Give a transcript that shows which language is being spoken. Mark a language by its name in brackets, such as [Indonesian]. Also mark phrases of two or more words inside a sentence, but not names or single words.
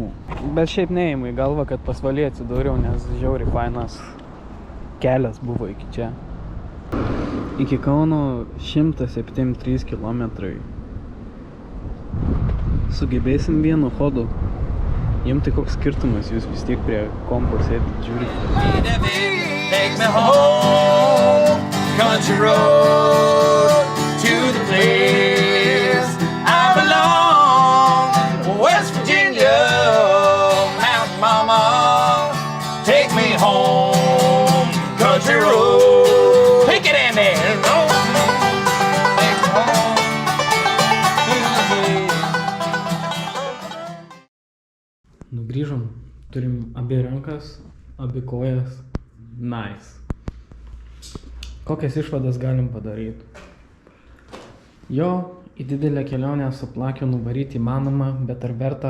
[Lithuanian] Bet šiaip neįmu į galvą, kad pasvaly atsidūriau, nes žiauriai fainas kelias buvo iki čia. Iki Kauno 173 kilometrai. Sugebėsim vienu chodu. Jiem tai koks skirtumas, jūs vis tiek prie kompo sėdit, žiūrit. [English] Take me home, country road, to the place I belong, West Virginia, Mountain Mama. Take me home, country road, take it in there. Take me home, [Lithuanian] Nugrįžom, turim abi rankas, abi kojas. Nice. Kokias išvadas galim padaryti? Jo, į didelę kelionę su plakiu nuvaryti įmanoma, bet ar verta?